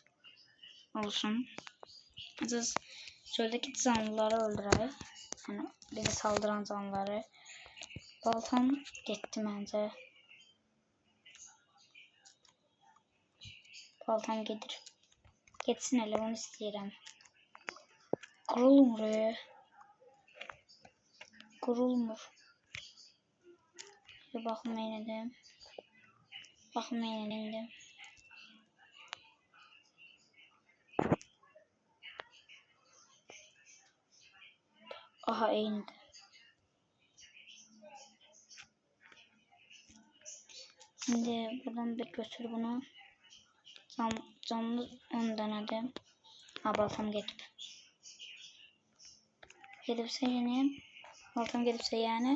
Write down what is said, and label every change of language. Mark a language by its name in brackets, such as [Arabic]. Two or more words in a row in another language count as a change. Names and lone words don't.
[Azerbaijani] Olsun. Biz çöldeki canlıları öldürək. [Turkish] Yani bizi saldıran canlıları. Baltam gitti bence. Baltam gelir. [Azerbaijani] Geçsin hele, onu istəyirəm. Qırılmır. Qırılmır. Bir baxım eylədim. Baxım eylədim. Aha eynidir. [Turkish] Şimdi buradan bir götür bunu. Canlı 10 denedim. [Azerbaijani] Ha, baltam getib. Gedibsə yeni. Baltam gedibsə yani.